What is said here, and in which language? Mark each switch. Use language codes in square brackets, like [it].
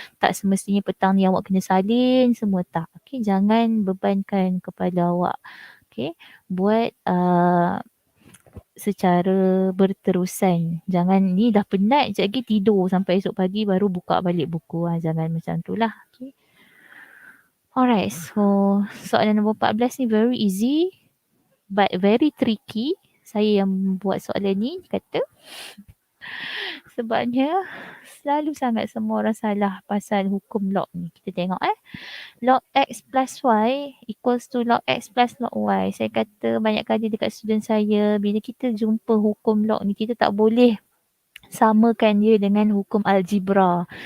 [ms] Tak semestinya petang ni awak kena salin semua, tak. Okay, jangan bebankan kepala awak. Okay, buat secara berterusan. Jangan ni dah penat, sekejap lagi tidur sampai esok pagi baru buka balik buku. Jangan macam tu lah. Okay. [en] Alright, so [ms] soalan nombor 14 ni [en] very easy but very tricky. [ms] Saya yang buat soalan ni kata sebabnya selalu sangat semua orang salah pasal hukum log ni. Kita tengok [en] log X plus Y equals to log X plus log Y. [ms] Saya kata banyak kali dekat student saya, bila kita jumpa hukum log ni, kita tak boleh samakan dia dengan hukum algebra.